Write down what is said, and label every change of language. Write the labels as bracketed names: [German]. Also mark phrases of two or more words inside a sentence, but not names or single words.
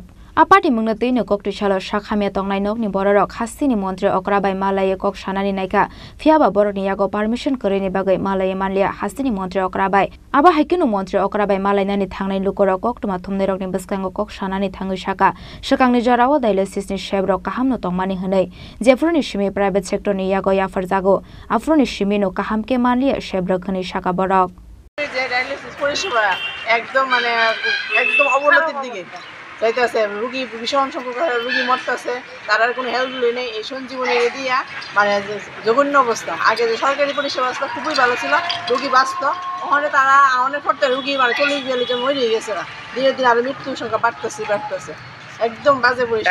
[Kok Borok] Apati mungno tino koktwisalo sakhamya tongnai nokni bororok hastini montri okrabai malaye kok sanani naika phiaba borokni yago permission korini bagwi malaye manliya hastini montri okrabai aba haikinu montri okrabai malainani thangnai lukorok koktuma thumnairokni bwskango kok sanani thangwi saka swkangni jorao dialysisni shebrok kahamno tongmani hwnwi jefroni simi [English] private sectorni [Kok Borok] yago yafarjago afroni simino kahamke manliya shebrok hwnwi saka borok [Bangla] dialysis পরিষেবা একদম অবনতির দিকে যাইতেছে রোগী ভীষণ সংখ্যক রোগী মরতেছে তার আর কোনো হেল্প নেই এই সঞ্জীবনী দিয়া মানে জঘন্য অবস্থা আগে যে সরকারি পরিষেবা ছিল খুবই ভালো ছিল রোগী বাঁচত ওখানে তারা অনেক পড়তে রোগী মানে 40-42 জন মরে গেছে ধীরে ধীরে আরো মৃত্যুর সংখ্যা বাড়তেছে একদম বাজে পরিষেবা